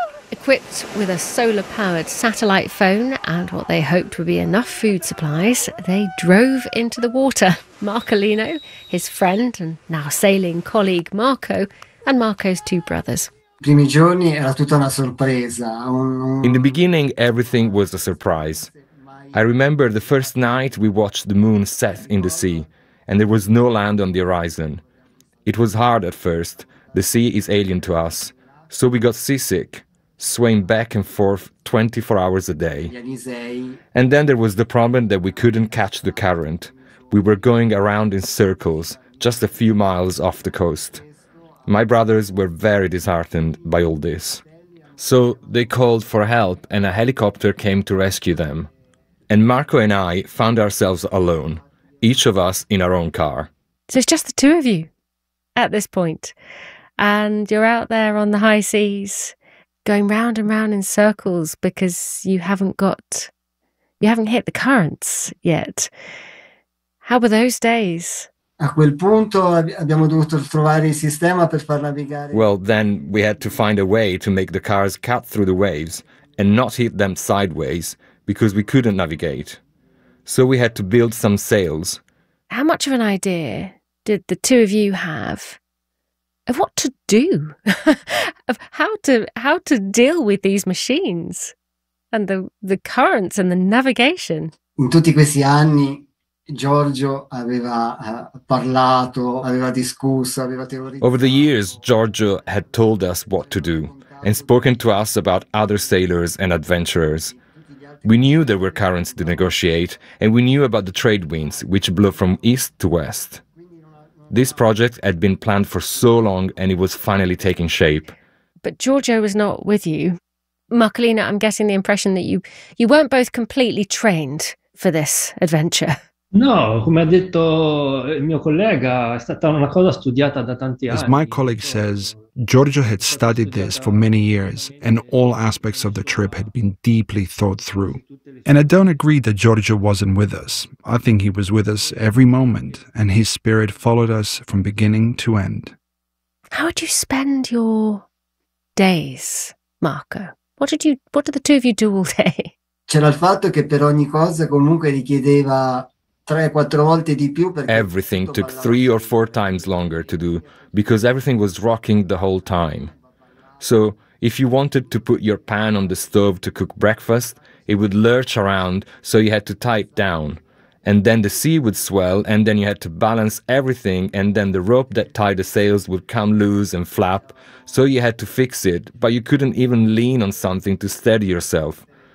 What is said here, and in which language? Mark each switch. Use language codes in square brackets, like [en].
[en] Equipped with a solar-powered satellite phone and what they hoped would be enough food supplies, they drove into the water. Marcolino, his friend and now sailing colleague Marco, and Marco's two brothers. [it] primi giorni era tutta una sorpresa. [en] In the beginning, everything was a surprise. I remember the first night we watched the moon set in the sea, and there was no land on the horizon. It was hard at first. The sea is alien to us. So we got seasick, swaying back and forth 24 hours a day. And then there was the problem that we couldn't catch the current. We were going around in circles, just a few miles off the coast. My brothers were very disheartened by all this. So they called for help and a helicopter came to rescue them. And Marco and I found ourselves alone, each of us in our own car. So it's just the two of you at this point. And you're out there on the high seas, going round and round in circles because you haven't hit the currents yet. How were those days? [it] A quel punto abbiamo dovuto trovare il sistema per far navigare. [en] Well, then we had to find a way to make the cars cut through the waves and not hit them sideways because we couldn't navigate. So we had to build some sails. How much of an idea did the two of you have of what to do? Of how to deal with these machines and the currents and the navigation? [it] In tutti questi anni Giorgio aveva parlato, aveva discusso, aveva teorizzato. [en] Over the years, Giorgio had told us what to do and spoken to us about other sailors and adventurers. We knew there were currents to negotiate and we knew about the trade winds, which blow from east to west. This project had been planned for so long and it was finally taking shape. But Giorgio was not with you. Marcolina, I'm getting the impression that you weren't both completely trained for this adventure. [it] No, come ha detto il mio collega, è stata una cosa studiata da tanti anni. [en] As my colleague says, Giorgio had studied this for many years and all aspects of the trip had been deeply thought through. And I don't agree that Giorgio wasn't with us. I think he was with us every moment and his spirit followed us from beginning to end. How would you spend your days, Marco? What did the two of you do all day? [it] C'era il fatto che per ogni cosa comunque richiedeva. [en] Everything took 3 or 4 times longer to do because everything was rocking the whole time. So if you wanted to put your pan on the stove to cook breakfast, it would lurch around, so you had to tie it down. And then the sea would swell, and then you had to balance everything, and then the rope that tied the sails would come loose and flap, so you had to fix it, but you couldn't even lean on something to steady yourself.